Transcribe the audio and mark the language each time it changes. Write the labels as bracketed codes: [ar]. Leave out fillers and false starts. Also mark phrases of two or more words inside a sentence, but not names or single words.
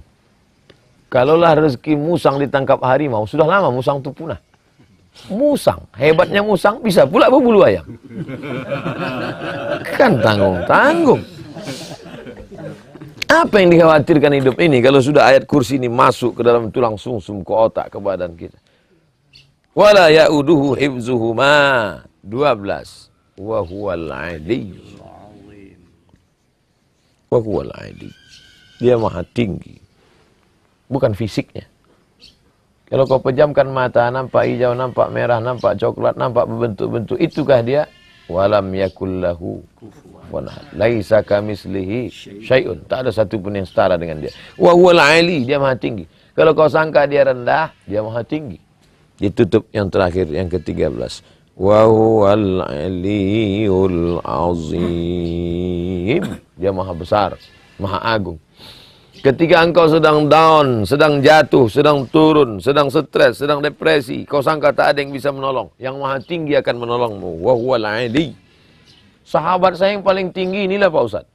[id] Kalaulah rezeki musang ditangkap harimau, sudah lama musang itu punah. Musang, hebatnya musang bisa pula berbulu ayam. Kan tanggung-tanggung. Apa yang dikhawatirkan hidup ini kalau sudah ayat kursi ini masuk ke dalam tulang sumsum, ke otak, ke badan kita. [ar] ولا يئوده حفظهما. 12. وهو العلي. وهو العلي. [id] Dia maha tinggi. Bukan fisiknya. Kalau kau pejamkan mata, nampak hijau, nampak merah, nampak coklat, nampak berbentuk-bentuk. Itukah dia? [ar] ولم يكن له كفوا أحد. ليس كمثله شيء. [id] Tak ada satu pun yang setara dengan dia. [ar] وهو العلي, [id] dia maha tinggi. Kalau kau sangka dia rendah, dia maha tinggi. Ditutup yang terakhir, yang ke-13. [ar] وهو العلي العظيم. [id] Dia maha besar, maha agung. Ketika engkau sedang down, sedang jatuh, sedang turun, sedang stres, sedang depresi, kau sangka tak ada yang bisa menolong. Yang maha tinggi akan menolongmu. [ar] وهو العلي. [id] Sahabat saya yang paling tinggi inilah Pak Ustadz.